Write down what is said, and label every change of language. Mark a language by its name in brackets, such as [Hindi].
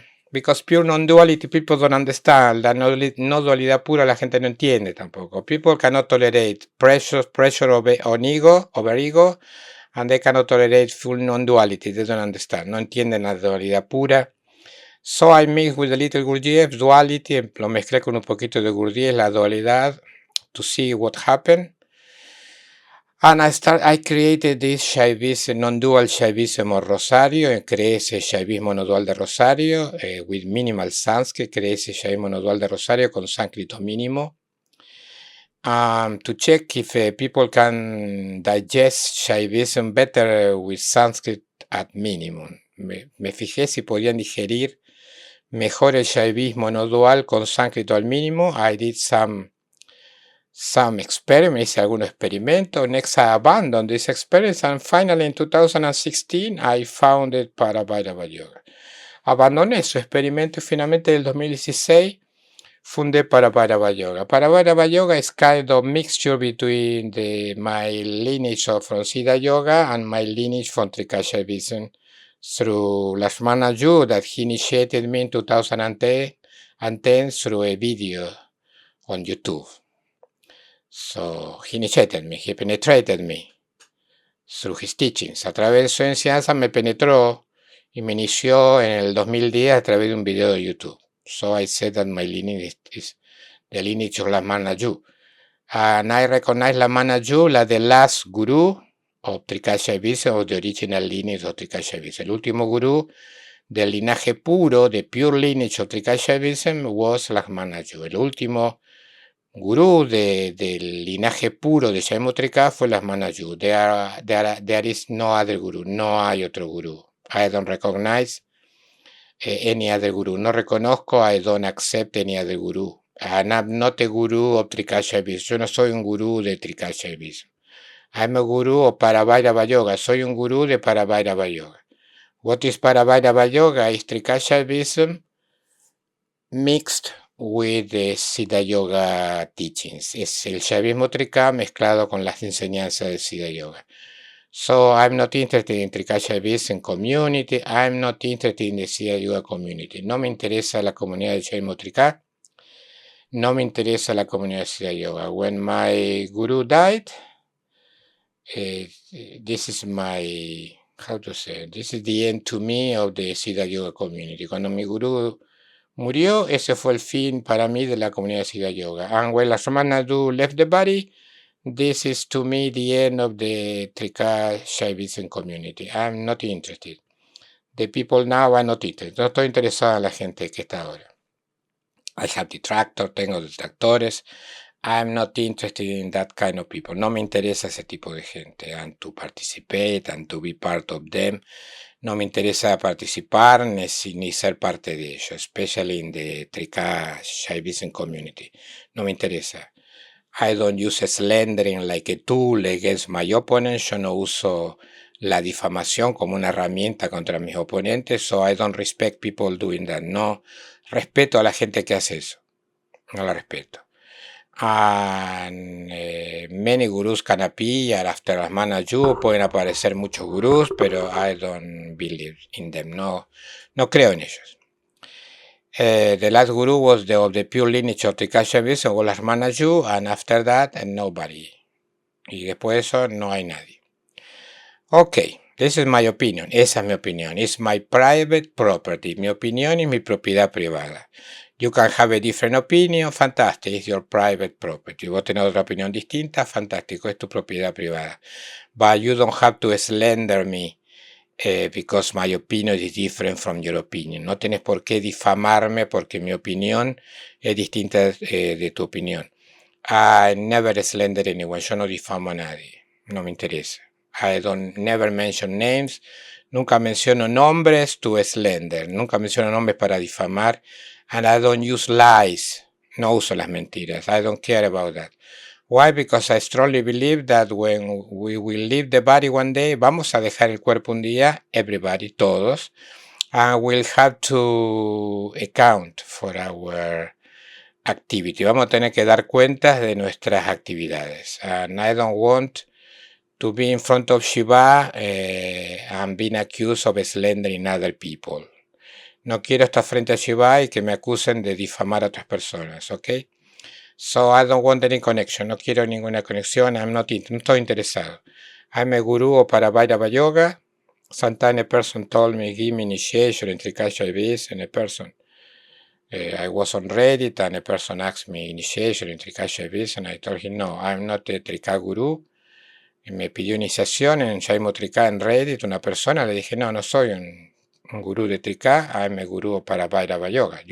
[English] Because pure non-duality people don't understand. [Spanish] La no dualidad pura la gente no entiende tampoco. [English] People cannot tolerate pressure on ego, over ego, and they cannot tolerate full non-duality. They don't understand. [Spanish] No entienden la dualidad pura. [English] So I mixed with a little Gurdjieff, duality, [Spanish] lo mezclé con un poquito de Gurdjieff, la dualidad, [English] to see what happened. And I created this Shaivism, non-dual Shaivism of Rosario, [Spanish] creé ese Shaivismo no dual de Rosario, [English] with minimal Sanskrit, [Spanish] creé ese Shaivismo no dual de Rosario con sánscrito mínimo. [English] To check if people can digest Shaivism better with Sanskrit at minimum. [Spanish] Me fijé si podían digerir mejor el Shaivismo no dual con sánscrito al mínimo. [English] I did some experiments, [Spanish] hice algunos experimentos. [English] Next, I abandoned this experiments, and finally in 2016 I founded Parabhairava Yoga. [Spanish] Abandoné su experimento y finalmente en el 2016 fundé Parabhairava Yoga. [English] Parabhairava Yoga is kind of mixture between my lineage from Siddha Yoga and my lineage from Trika Shaivism through Lakshmana Yu, that he initiated me in 2010 through a video on YouTube. So he initiated me, he penetrated me through his teachings. [Spanish] A través de su enseñanza me penetró y me inició en el 2010 a través de un video de YouTube. [English] So I said that my lineage is the lineage of Lakshmana Yu. And I recognize Lakshmana Yu like the last guru of Trika Shaivism, of the original lineage of Trika Shaivism. [Spanish] El último gurú del linaje puro, de [English] pure lineage of Trika Shaivism, was Lakshmana Yu. [Spanish] El último gurú del linaje puro de Shaivismo Trika fue Lakshmana Yu. [English] There is no other guru. [Spanish] No hay otro gurú. [English] I don't recognize any other guru. [Spanish] No reconozco, [English] I don't accept any other guru. I'm not a guru of Trika Shaivism. [Spanish] Yo no soy un gurú de Trika Shaivism. [English] I'm a guru of Parabhairava Yoga. [Spanish] Soy un gurú de Parabhairava Yoga. [English] What is Parabhairava Yoga? Is Trika Shaivism mixed with the Siddha Yoga teachings. [Spanish] Es el Shaivismo Trika mezclado con las enseñanzas del Siddha Yoga. [English] So I'm not interested in Trika Shaivism community. I'm not interested in the Siddha Yoga community. [Spanish] No me interesa la comunidad del Shaivismo Trika. No me interesa la comunidad de Siddha Yoga. [English] When my guru died, this is my, how to say, this is the end to me of the Siddha Yoga community. [Spanish] Cuando mi guru murió, ese fue el fin para mí de la comunidad de Siddha Yoga. [English] And when Lakshmanadu left the body, this is to me the end of the Trika Shaivism community. I'm not interested. The people now are not interested. [Spanish] No estoy interesado en la gente que está ahora. [English] I have detractors, [Spanish] tengo detractores. [English] I'm not interested in that kind of people. [Spanish] No me interesa ese tipo de gente. [English] And to participate and to be part of them. [Spanish] No me interesa participar ni ser parte de ellos, [English] especially in the Trika Shaivism community. [Spanish] No me interesa. [English] I don't use slandering like a tool against my opponents. [Spanish] Yo no uso la difamación como una herramienta contra mis oponentes. [English] So I don't respect people doing that. [Spanish] No respeto a la gente que hace eso. No la respeto. [English] And many gurus can appear after Lakshmanaju. [Spanish] Pueden aparecer muchos gurús, pero [English] I don't believe in them. [Spanish] No creo en ellos. [English] The last guru was of the pure lineage of Trika Shaivism, was Lakshmanaju, and after that, nobody. [Spanish] Y después de eso, no hay nadie. [English] Okay, this is my opinion. [Spanish] Esa es mi opinión. [English] It's my private property. [Spanish] Mi opinión es mi propiedad privada. [English] You can have a different opinion, fantastic, it's your private property. [Spanish] Vos tenés otra opinión distinta, fantástico, es tu propiedad privada. [English] But you don't have to slander me because my opinion is different from your opinion. [Spanish] No tenés por qué difamarme porque mi opinión es distinta de tu opinión. [English] I never slander anyone. [Spanish] Yo no difamo a nadie. No me interesa. [English] I don't never mention names. [Spanish] Nunca menciono nombres [English] to slander. [Spanish] Nunca menciono nombres para difamar. [English] And I don't use lies. [Spanish] No uso las mentiras. [English] I don't care about that. Why? Because I strongly believe that when we will leave the body one day, [Spanish] vamos a dejar el cuerpo un día, [English] everybody, [Spanish] todos, [English] and we'll have to account for our activity. [Spanish] Vamos a tener que dar cuentas de nuestras actividades. [English] And I don't want to be in front of Shiva and being accused of slandering other people. [Spanish] No quiero estar frente a Shiva y que me acusen de difamar a otras personas, ¿ok? [English] So I don't want any connection. [Spanish] No quiero ninguna conexión. No estoy interesado. [English] I'm a guru [Spanish] para Vairava Yoga. [English] Sometimes a person told me, give me initiation in Trika Shaivism, and a person, I was on Reddit, and a person asked me initiation in Trika Shaivism, and I told him, no, I'm not a Trika guru. [Spanish] Y me pidió iniciación en Shaivismo Trika en Reddit, una persona, le dije, no soy un gurú de Trika, [English] I'm a guru [Spanish] para Vairava Yoga.